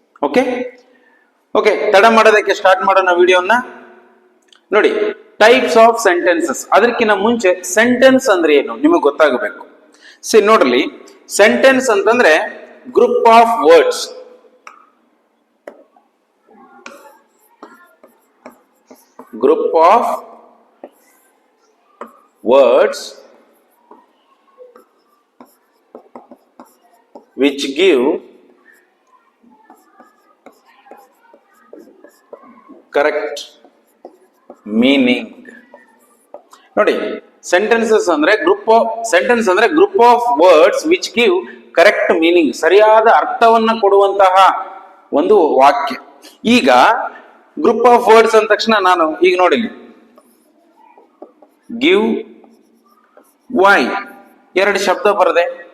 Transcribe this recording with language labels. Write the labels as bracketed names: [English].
[Kannada] Okay, ತಡ ಮಾಡೋದಕ್ಕೆ start ಮಾಡೋಣ ವಿಡಿಯೋನ. ನೋಡಿ, ಟೈಪ್ಸ್ ಆಫ್ ಸೆಂಟೆನ್ಸಸ್. ಅದಕ್ಕಿಂತ ಮುಂಚೆ ಸೆಂಟೆನ್ಸ್ ಅಂದ್ರೆ ಏನು ನಿಮಗೆ ಗೊತ್ತಾಗಬೇಕು. ನೋಡ್ರಿ, ಸೆಂಟೆನ್ಸ್ ಅಂತಂದ್ರೆ group of words. [English] Group of words which give correct meaning. [Kannada] ನೋಡಿ, ಸೆಂಟೆನ್ಸಸ್ ಅಂದ್ರೆ [English] group of words which give correct meaning, [Kannada] ಸರಿಯಾದ ಅರ್ಥವನ್ನ ಕೊಡುವಂತಹ ಒಂದು ವಾಕ್ಯ. ಈಗ ಗ್ರೂಪ್ ಆಫ್ ವರ್ಡ್ಸ್ ಅಂದ ತಕ್ಷಣ ನಾನು ಈಗ ನೋಡಿ, ಗಿವ್, ವೈ 2 ಶಬ್ದ ಬರದೆ.